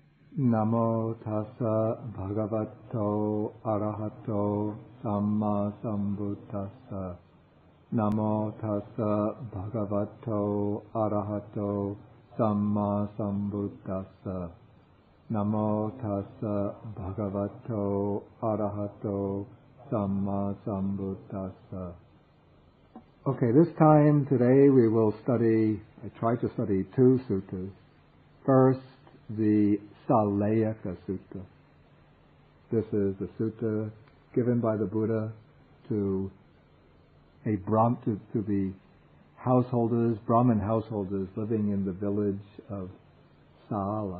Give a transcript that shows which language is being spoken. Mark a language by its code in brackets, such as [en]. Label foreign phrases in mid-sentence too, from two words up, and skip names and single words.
[pi] Namo tassa bhagavato arahato samma sambuddhassa. Namo tassa bhagavato arahato samma sambuddhassa. Namo tassa bhagavato arahato samma sambuddhassa. [en] Okay, this time today we will I try to study two suttas. First, the Sāleyyaka Sutta. This is the sutta given by the Buddha to the householders, Brahmin householders living in the village of Sāla.